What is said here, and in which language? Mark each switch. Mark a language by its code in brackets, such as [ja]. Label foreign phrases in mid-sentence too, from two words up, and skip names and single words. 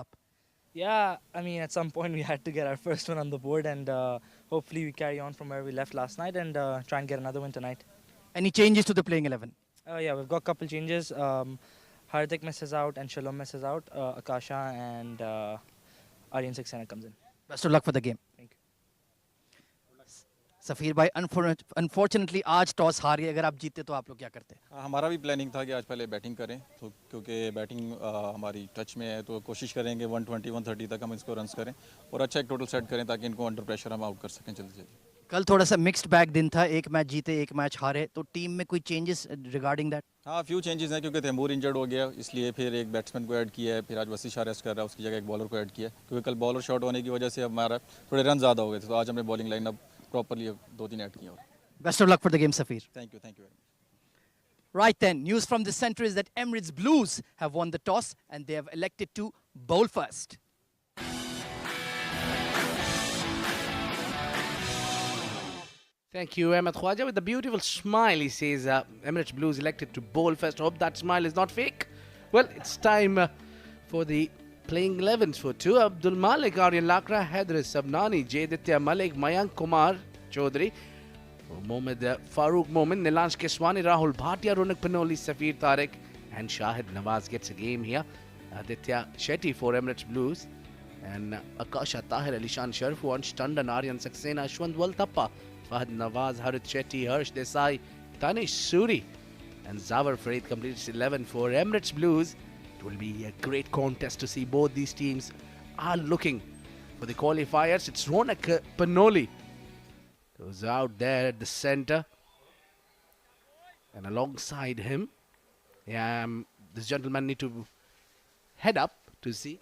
[en] Yeah, I mean, at some point we had to get our first one on the board, and hopefully we carry on from where we left last night and try and get another win tonight. Any changes to the playing 11? Yeah, we've got a couple changes. Hardik misses out and Shalom misses out. Akasha and Aryan Saxena comes in. Best of luck for the game. Thank you. [hi] सफीर भाई अनफॉर्चुनेटली आज टॉस हार गए. अगर आप जीते तो आप लोग क्या करते? हमारा भी प्लानिंग था कि आज पहले बैटिंग करें, तो क्योंकि बैटिंग हमारी टच में है तो कोशिश करेंगे 120 130 तक हम इसको रन्स करें और अच्छा एक [en] total set [hi] करें ताकि इनको [en] under pressure [hi] हम आउट कर सकें जल्दी जल्दी. कल थोड़ा सा [en] mixed bag [hi] दिन था, एक मैच जीते एक मैच हारे, तो टीम में कोई [en] changes regarding that? [hi] हाँ, [en] few changes [hi] हैं क्योंकि तैमूर इंजर्ड हो गया, इसलिए फिर एक बैट्समैन को ऐड किया है, फिर आज वसीशा रेस्ट कर रहा है, उसकी जगह एक बॉलर को ऐड किया है क्योंकि कल [en] bowler short [hi] होने की वजह से हमारा थोड़े रन ज़्यादा हो गए थे, तो आज हमने [en] bowling line [hi] अब प्रॉपरली 2-3 ऐड किया. [en] Best of luck for the game Safir. Thank you very much. Right then, news from the center is that Emirates Blues have won the toss and they have elected to bowl first. Thank you, Ahmed Khwaja. With a beautiful smile, he says Emirates Blues elected to bowl first. Hope that smile is not fake. Well, it's time for the playing 11s for two. Abdul Malik, Aryan Lakra, Haider Sabnani, Jayditya Malik, Mayank Kumar Chaudhary, Mohammad Farooq Momin, Nilansh Keswani, Rahul Bhatia, Ronak Panoli, Safir Tariq, and Shahid Nawaz gets a game here. Aditya Shetty for Emirates Blues, and Akasha Tahir, Alishan Sharafu, Ansh Tandon, Aryan Saxena, Ashwant Waltappa, Fahad Nawaz, Harith Shetty, Harsh Desai, Tanish Suri, and Zawar Farid completes 11 for Emirates Blues. It will be a great contest to see. Both these teams are looking for the qualifiers. It's Ronak Panoli who's out there at the center, and alongside him, this gentleman need to head up to see.